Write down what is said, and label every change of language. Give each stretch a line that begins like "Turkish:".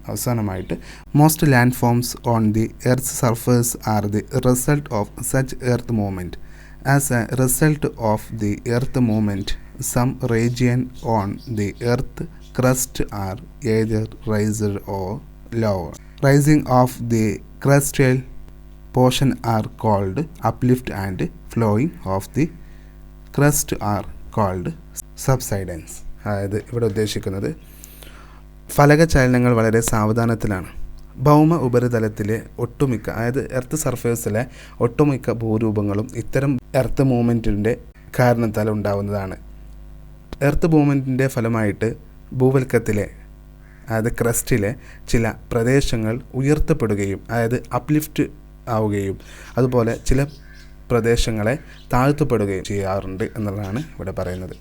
Malayalam: അവസാനമായിട്ട്
English: Most land forms on the earth surface are the result of such earth movement. As a result of the earth movement some region on the earth crust are either raised or lower. Rising of the crustal portion are called uplift and flowing of the crust are called subsidence.
Malayalam: അതായത് ഇവിടെ ഉദ്ദേശിക്കുന്നത് ഫലക ചലനങ്ങൾ വളരെ സാവധാനത്തിലാണ്. ഭൗമ ഉപരിതലത്തിലെ ഒട്ടുമിക്ക അതായത് earth സർഫേസിലെ ഒട്ടുമിക്ക ഭൂരൂപങ്ങളും ഇത്തരം എർത്ത് മൂവ്മെൻറ്റിൻ്റെ കാരണത്താൽ ഉണ്ടാവുന്നതാണ്. എർത്ത് മൂവ്മെൻറ്റിൻ്റെ ഫലമായിട്ട് ഭൂവൽക്കത്തിലെ അതായത് ക്രസ്റ്റിലെ ചില പ്രദേശങ്ങൾ ഉയർത്തപ്പെടുകയും അതായത് അപ്ലിഫ്റ്റ് ആവുകയും അതുപോലെ ചില പ്രദേശങ്ങളെ താഴ്ത്തപ്പെടുകയും ചെയ്യാറുണ്ട് എന്നുള്ളതാണ് ഇവിടെ പറയുന്നത്.